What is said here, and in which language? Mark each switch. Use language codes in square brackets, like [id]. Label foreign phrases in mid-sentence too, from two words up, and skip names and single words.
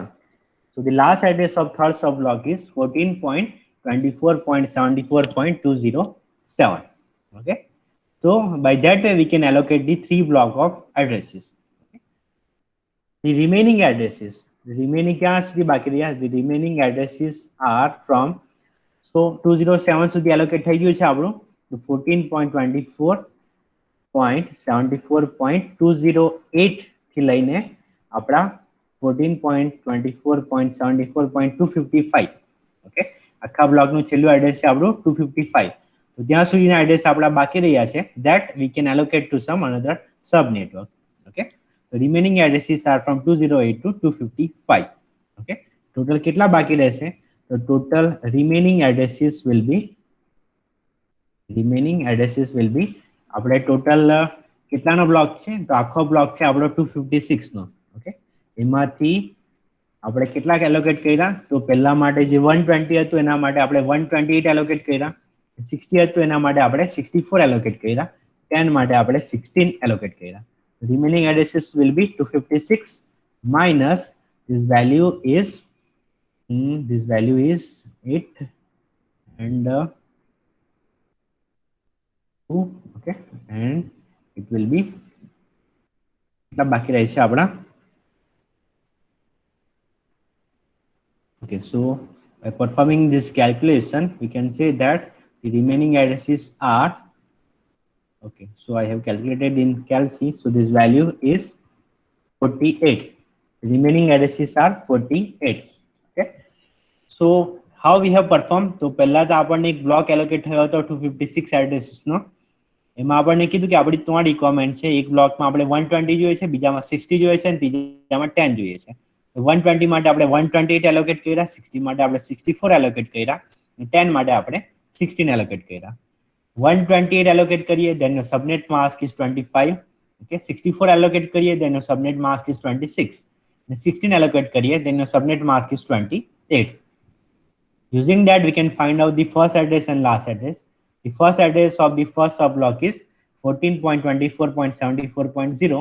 [en] So the last address of third subblock is 14.24.74.207. Okay, so by that way we can allocate the 3 block of addresses. Okay. The remaining remaining [gu] ક્યાં સુધી બાકી રહ્યા? [en] The remaining addresses are from, so [gu] 207 સુધી allocate થઈ ગયું છે આપણું, તો 14.24.74.208 થી લઈને આપણા 14.24.74.255, ઓકે, આખા બ્લોકનું છેલ્લું એડ્રેસ છે આપણું 255. તો ત્યાં સુધીના એડ્રેસ આપણા બાકી રહ્યા છે, [en] that we can allocate to some another sub network. Okay, the remaining addresses are from 208 to 255. Okay, total [gu] કેટલા બાકી રહેશે? તો [en] total remaining addresses will be [gu] આપણે ટોટલ કેટલાનો બ્લોક છે? તો આખો બ્લોક છે આપણો 256 નો. ઓકે, એમાંથી આપણે કેટલાક એલોકેટ કર્યા? તો પહેલા માટે જે 120 હતું એના માટે આપણે 128 એલોકેટ કર્યા, 60 હતું એના માટે આપણે 64 એલોકેટ કર્યા, 10 માટે આપણે 16 એલોકેટ કર્યા. [en] Remaining addresses will be 256 minus this value is 8 and 2. Okay, and it will be કેટલા બાકી રહે છે આપણા? Okay, so by performing this calculation we can say that the remaining addresses are, okay, so I have calculated in calc, so this value is 48. Remaining addresses are 48. Okay, so how we have performed? [gu] તો પહેલા તો આપણને એક બ્લોક એલોકેટ થયો હતો 256 એડ્રેસીસ નો. એમાં આપણને કીધું કે આપણી 3 રિક્વાયરમેન્ટ છે. એક બ્લોકમાં આપણે 120 જોઈએ છે, બીજામાં 60 જોઈએ છે અને ત્રીજામાં 10 જોઈએ છે. 120 માટે આપણે 128 એલોકેટ કર્યા, 60 માટે આપણે 64 એલોકેટ કર્યા, 10 માટે આપણે 16 એલોકેટ કર્યા. 128 એલોકેટ કરીએ, [en] then your subnet mask is 25. Okay, 64 allocate करिए, then your subnet mask is 26. 16 allocate करिए, then your subnet mask is 28. Using that, we can find out the first address and last address. The first address of the first subblock is 14.24.74.0.